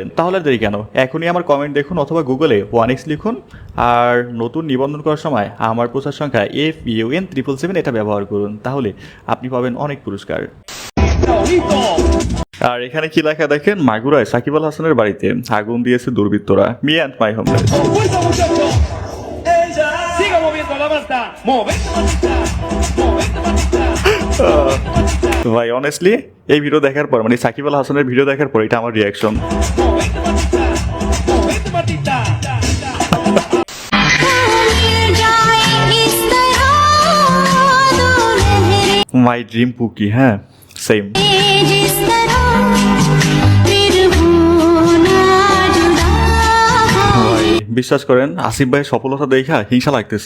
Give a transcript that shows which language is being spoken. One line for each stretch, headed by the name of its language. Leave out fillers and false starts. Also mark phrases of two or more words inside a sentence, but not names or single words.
Bangla: তাহলে আর দেরি কেন, এখনই আমার কমেন্ট দেখুন অথবা গুগলে 1x লিখুন, আর নতুন নিবন্ধন করার সময় আমার প্রচার সংখ্যা FUN777 এটা ব্যবহার করুন, তাহলে আপনি পাবেন অনেক পুরস্কার। আর এখানে কি লেখা দেখেন, মাগুরায় সাকিব আল হাসানের বাড়িতে আগুন দিয়েছে দুর্বৃত্তরা,
English: me and my homeless.
Spanish: ¡Fuerza, muchachos! ¡Ella! ¡Siga moviendo la banda! ¡Movete, manita! ¡Movete, manita!
Bangla: ভাই অনেস্টলি এই ভিডিও দেখার পর, মানে সাকিব আল হাসানের ভিডিও দেখার পর এটা আমার রিয়াকশন।
Spanish: ¡Movete, manita! ¡Movete, manita!
English: my dream pookie, হ্যাঁ সেম।
Bangla: ভাই বিশ্বাস করেন, আসিফ ভাইয়ের সফলতা দেখা হিংসা লাগতেছে।